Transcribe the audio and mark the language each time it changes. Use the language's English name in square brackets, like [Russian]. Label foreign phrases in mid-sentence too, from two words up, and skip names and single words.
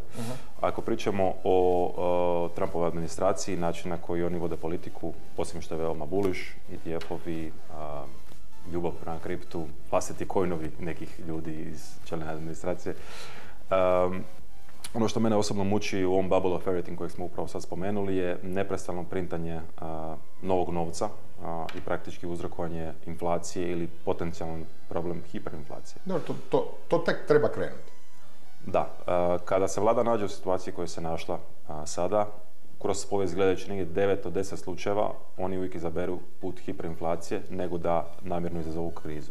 [Croatian] Ako pričamo o Trumpovoj administraciji, način na koji oni vode politiku, osim što je veoma bullish, ETF-ovi, ljubav prema kriptu, vlastiti coinovi nekih ljudi iz čelne administracije. Ono što mene osobno muči u ovom [English] bubble of everything [Croatian] kojeg smo upravo sad spomenuli je neprestano printanje novog novca i praktički uzrokovanje inflacije ili potencijalan problem hiperinflacije. Dobro, to tek treba krenuti. Da, kada se vlada nađe u situaciji koja se našla sada, kroz povijest gledajući negdje 9 od 10 slučajeva, oni uvijek izaberu put hiperinflacije nego da namjerno izazovu krizu.